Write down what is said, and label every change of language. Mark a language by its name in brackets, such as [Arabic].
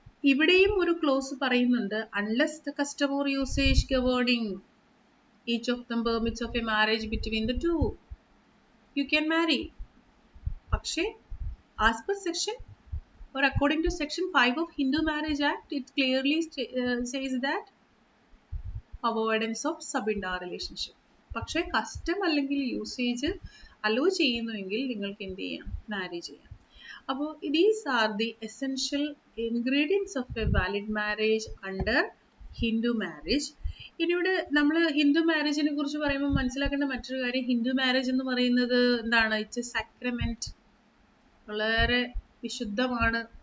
[Malayalam] ഇവിടെയും ഒരു ക്ലോസ് പറയുന്നുണ്ട്, [English] Unless the custom or usage governing each of them permits of a marriage between the two, you can marry. പക്ഷേ as per section or according to section 5 of Hindu Marriage Act, it clearly says that avoidance of sapinda relationship. [Malayalam] പക്ഷേ custom അല്ലെങ്കിൽ usage hello ചെയ്യുന്നുവെങ്കിൽ നിങ്ങൾക്ക് എന്ത് ചെയ്യാം, marriage ചെയ്യാം. [English] അപ്പോൾ these are the essential ingredients of a valid marriage under Hindu marriage. [Malayalam] ഇനിയുടെ നമ്മൾ ഹിന്ദു മാരേജിനെ കുറിച്ച് പറയുമ്പോൾ മനസ്സിലാക്കേണ്ട മറ്റൊരു കാര്യം, ഹിന്ദു മാരേജ് എന്ന് പറയുന്നത് എന്താണ്, [English] it's a sacrament, [Malayalam] വളരെ വിശുദ്ധമാണ്.